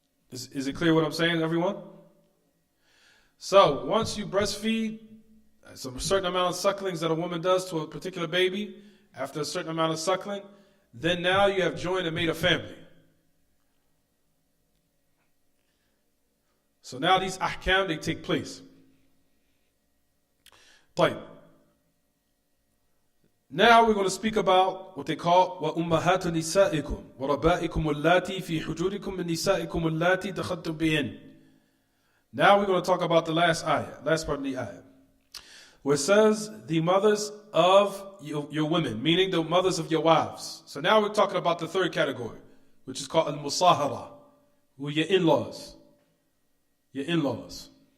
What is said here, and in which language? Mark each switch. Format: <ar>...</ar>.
<en>Is it clear what I'm saying, everyone? So, once you breastfeed, some certain amount of sucklings that a woman does to a particular baby, after a certain amount of suckling, then now you have joined and made a family. So now these ahkam, they take place.</en> <ar>طيب.</ar> <en>Now we're going to speak about what they call</en> <ar>وَأُمَّهَاتُ نِسَائِكُمْ وَرَبَائِكُمُ اللَّاتِي فِي حُجُورِكُمْ مِنْ نِسَائِكُمُ اللَّاتِي دَخَلْتُمْ بِهِنْ.</ar> <en>Now we're going to talk about the last part of the ayah, where it says the mothers of your women, meaning the mothers of your wives. So now we're talking about the third category, which is called al-musahara, who are your in-laws. Your in-laws.</en>